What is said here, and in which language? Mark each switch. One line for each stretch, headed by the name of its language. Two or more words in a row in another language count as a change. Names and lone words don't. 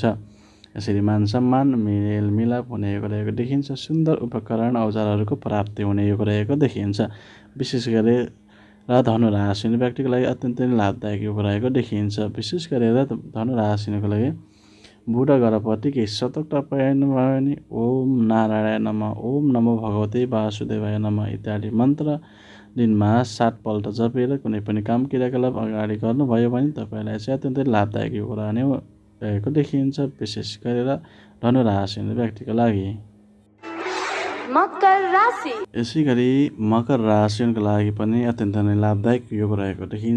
Nepali: यसरी मान सम्मान मेलमिलाप हुने योग रहेको देखिन्छ। सुन्दर उपकरण औजारहरूको प्राप्ति हुने योग रहेको देखिन्छ। विशेष गरेर धनु राशि व्यक्तिको लागि अत्यन्तै लाभदायक योग रहेको देखिन्छ। विशेष गरेर धनु राशिको लागि बुध ग्रहप्रति केही सतर्कता पाइनु भयो भने
Sanskrit: ओम नारायण नमः, ओम नमो भगवते वासुदेवाय नमः
Nepali: इत्यादि मन्त्र दिनमा 7 पल्ट जपेर कुनै पनि काम क्रियाकलाप अगाडि गर्नुभयो भने तपाईँलाई चाहिँ अत्यन्तै लाभदायक योग रहने रहेको देखिन्छ। विशेष गरेर धनु राशि व्यक्तिको लागि। मकर राशि। यसै गरी मकर राशिको लागि पनि अत्यन्तै नै लाभदायक योग रहेको देखिन्छ।